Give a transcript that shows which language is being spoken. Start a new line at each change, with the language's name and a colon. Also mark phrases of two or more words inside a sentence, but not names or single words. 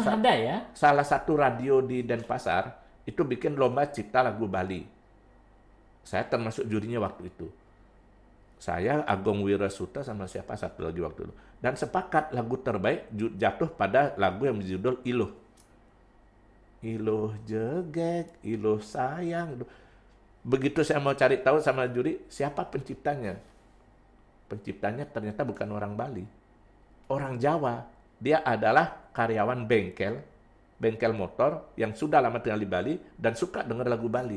Indonesian: ya? Salah satu radio di Denpasar itu bikin lomba cipta lagu Bali. Saya termasuk jurinya waktu itu. Saya, Agung Wirasuta, sama siapa satu lagi waktu itu. Dan sepakat lagu terbaik jatuh pada lagu yang berjudul Iluh.
Balinese: Iluh jegek, iluh sayang.
Indonesian: Begitu saya mau cari tahu sama juri, siapa penciptanya? Penciptanya ternyata bukan orang Bali. Orang Jawa. Dia adalah karyawan bengkel motor yang sudah lama tinggal di Bali dan suka dengar lagu Bali.